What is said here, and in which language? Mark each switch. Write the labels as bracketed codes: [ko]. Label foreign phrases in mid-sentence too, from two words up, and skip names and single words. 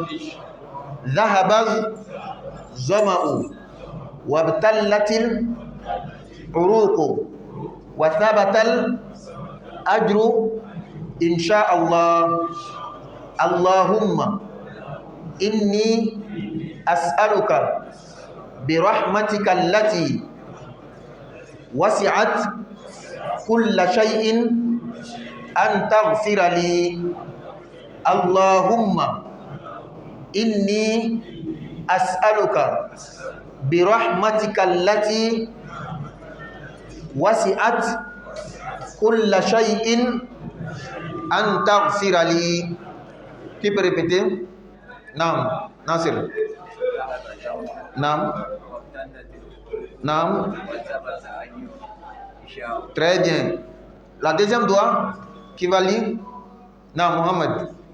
[ar] ذهب الظمأ وابتلت العروق وثبت الأجر إن شاء الله. اللهم إني أسألك برحمتك التي وسعت كل شيء أن تغفر لي. اللهم إني أسألك برحمتك التي وسعت كل شيء أن تغفر لي. [fr] Qui peut répéter? Naam, Nasir. [ar] نعم نعم. [fr] Très bien. La 2e doigt, qui va lire? Naam, Mohamed.